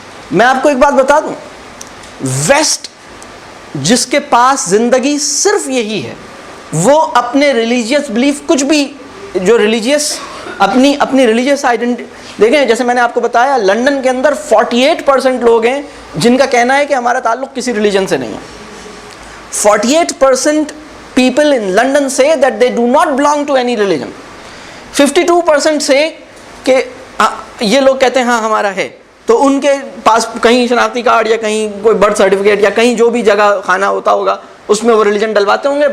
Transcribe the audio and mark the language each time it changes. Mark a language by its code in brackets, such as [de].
[ur] میں آپ کو ایک بات بتا دوں، ویسٹ جس کے پاس زندگی صرف یہی ہے، وہ اپنے ریلیجیس بلیف کچھ بھی جو ریلیجیس اپنی ریلیجیس آئیڈینٹی دیکھیں، جیسے میں نے آپ کو بتایا لنڈن کے اندر 48% لوگ ہیں جن کا کہنا ہے کہ ہمارا تعلق کسی ریلیجن سے نہیں ہے. [en] 48% people in London say that they do not belong to any religion. 52% say [ur] کہ یہ لوگ کہتے ہیں ہاں ہمارا ہے. تو ان کے پاس کہیں شناختی کارڈ یا کہیں کوئی برتھ سرٹیفکیٹ یا کہیں جو بھی جگہ خانہ ہوتا ہوگا اس میں وہ ریلیجن ڈلواتے ہوں گے.